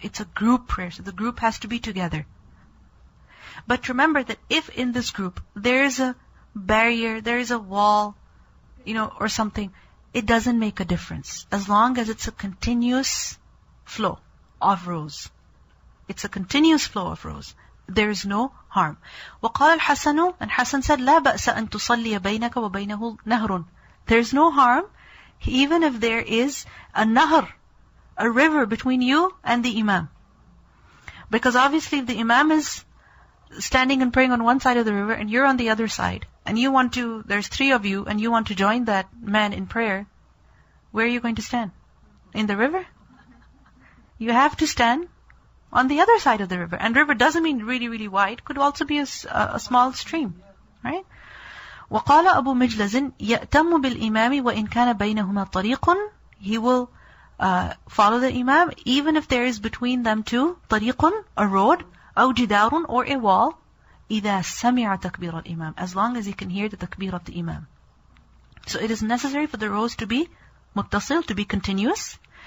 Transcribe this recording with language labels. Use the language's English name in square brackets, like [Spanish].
[English] It's a group prayer, so the group has to be together. But remember that if in this group there is a barrier, there is a wall, or something, it doesn't make a difference. As long as it's a continuous flow of rows. It's a continuous flow of rows. There is no harm. [Arabic] وقال الحسن, [English] and Hasan said, [Arabic] لا بأس أن تصلي بينك وبينه نهر. [English] There is no harm, even if there is a nahr, a river between you and the imam. Because obviously if the imam is standing and praying on one side of the river and you're on the other side, and there's 3 of you, and you want to join that man in prayer, where are you going to stand? In the river? You have to stand on the other side of the river. And river doesn't mean really, really wide. Could also be a small stream. Right? [Arabic] وقال أبو مجلز يأتم بالإمام وإن كان بينهما طريق. [English] He will follow the imam even if there is between them two طريق, a road, [Arabic] أو جدار, [English] or a wall. [Arabic] إِذَا سَمِعَ تَكْبِيرَ الْإِمَامِ, [English] as long as he can hear the takbir of the imam. So it is necessary for the rows to be muttasil, to be continuous.